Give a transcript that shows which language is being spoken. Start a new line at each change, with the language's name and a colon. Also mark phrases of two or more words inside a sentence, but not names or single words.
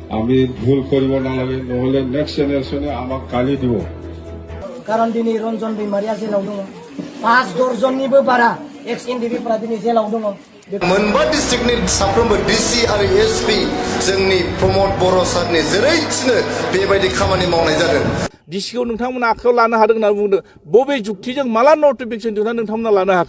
Assamese: আমি ভুল কৰিব নালাগে নহলে নেক্সট জেনারেশনে আমাক গালি দিব
Bodo: কারণ দিनै रन्जन दैमारिया जेलाव दङ 5-10 जननिबो बारा एक्स एनडिबिफोरा दिनै जेलाव दङ मोनबा डिस्ट्रिक्टनि साफ्रोमबो डिसि आरो एसपि जोंनि प्रमोद बर' सारनि जेरै थिनो बेबायदि खामानि मावनाय जादों डिसिखौ नोंथांमोना आखायाव लानो हादों होनना बुंदों बबे जुक्तिजों माला नटिफिकेसन दिहुनना नोंथांमोना लानो हाखो